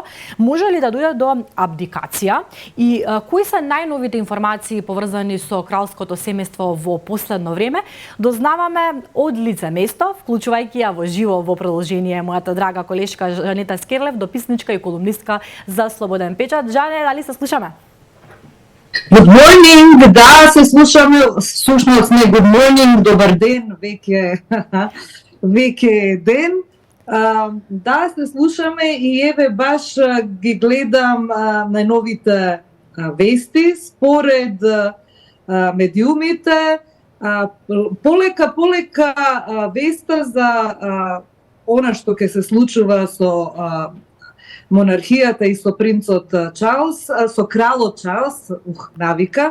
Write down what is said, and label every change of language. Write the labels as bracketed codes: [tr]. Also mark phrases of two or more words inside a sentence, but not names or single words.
[mk] Може ли да дојде до абдикација? И кои се најновите информации поврзани со кралското семејство во последно време? Дознаваме од лице место, вклучувајќи ја во живо во продолжение мојата драга колешка Жанета Скерлев, дописничка и колумнистка за Слободен печат. Жане, дали се слушаме? [en] Good morning, [mk] да, се слушаме, всушност не [en] good morning, [mk] добар ден, веќе е ден. Да, се слушаме и еве баш ги гледам најновите вести, според медиумите, полека веста за она што ќе се случува со монархијата и со принцот Чарлс, со кралот Чарлс, навика.